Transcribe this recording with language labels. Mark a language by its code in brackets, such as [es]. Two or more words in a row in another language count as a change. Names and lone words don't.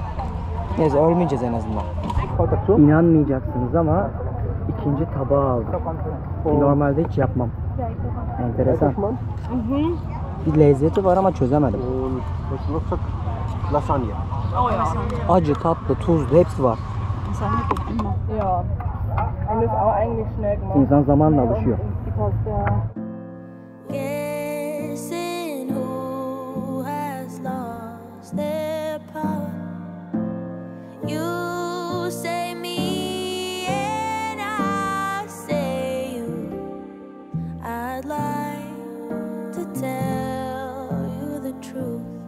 [tr] Neyse ölmeyeceğiz en azından. İnanmayacaksınız ama ikinci tabağı aldım. Normalde hiç yapmam. Enteresan. Bir lezzeti var ama çözemedim. Lasagne. Acı, tatlı, tuzlu hepsi var. [de] Ja. Und ist auch eigentlich schnell gemacht. [tr] İnsan zamanla alışıyor. [en] Guessing who has lost their power. You say me and I say you. I'd like to tell you the truth.